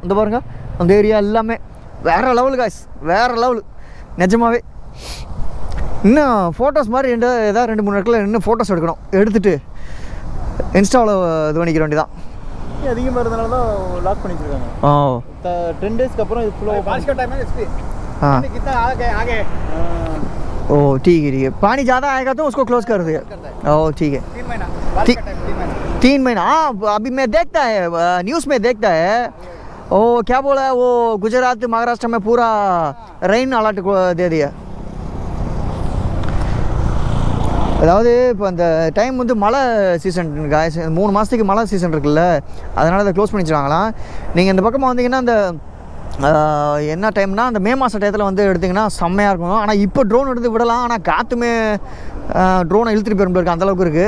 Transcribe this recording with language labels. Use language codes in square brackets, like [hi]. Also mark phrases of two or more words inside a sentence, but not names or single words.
[ta] இந்த பாருங்கள், அந்த ஏரியா எல்லாமே வேறு [en] level guys, [ta] வேறு லெவலு நிஜமாகவே. இன்னும் ஃபோட்டோஸ் மாதிரி ஏதாவது 2-3 இடத்துல இன்னும் ஃபோட்டோஸ் எடுக்கணும், எடுத்துகிட்டு இன்ஸ்டாவில் இது பண்ணிக்கிற வேண்டியதான். அதிகமாக இருந்தனால தான் லாக் பண்ணிச்சிருக்காங்க. 10 டேஸ்க்கு அப்புறம் இது ஃபுல்லாக [hi] कितना आगे ओ ठीक है पानी ज़्यादा आएगा तो उसको क्लोज कर दिया। ओ ठीक है 3 महीना। हाँ अभी मैं देखता है न्यूज़ में देखता है ओ क्या बोला है वो गुजरात महाराष्ट्र में पूरा [en] rain alert [hi] दे दिया। [ta] அதாவது இப்போ அந்த டைம் வந்து மழை [en] season guys, [ta] 3 மாதத்துக்கு மழை சீசன் இருக்குல்ல, அதனால் அதை க்ளோஸ் பண்ணி வச்சுருவாங்களாம். நீங்கள் இந்த பக்கமாக வந்தீங்கன்னா அந்த என்ன டைம்னா அந்த மே மாத டயத்தில் வந்து எடுத்திங்கன்னா செம்மையாக இருக்கும். ஆனால் இப்போ ட்ரோன் எடுத்து விடலாம், ஆனால் காற்றுமே ட்ரோனை இழுத்துட்டு போயிடும் இருக்குது, அந்தளவுக்கு இருக்குது.